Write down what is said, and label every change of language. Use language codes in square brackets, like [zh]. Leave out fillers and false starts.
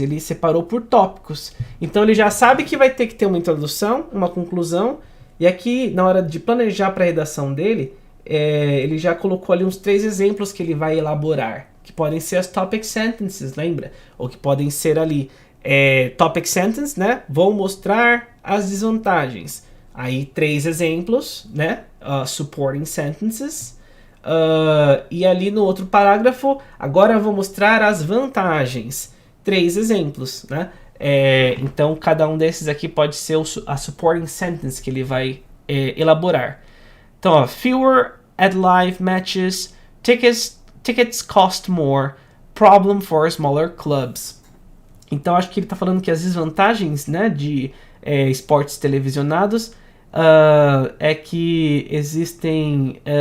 [pt] Ele separou por tópicos. Então ele já sabe que vai ter que ter uma introdução, uma conclusão. E aqui, na hora de planejar para a redação dele, ele já colocou ali uns 3 exemplos que ele vai elaborar. Que podem ser as topic sentences, lembra? Ou que podem ser ali topic sentence, né? Vou mostrar as desvantagens. Aí 3 exemplos, né? Supporting sentences. E ali no outro parágrafo, agora eu vou mostrar as vantagens. 3 exemplos, né? Então cada um desses aqui pode ser a supporting sentence que ele vai elaborar. [en] Então, fewer at live matches, tickets cost more, problem for smaller clubs. [pt] Então acho que ele está falando que as desvantagens, né, de esportes televisionados é que existem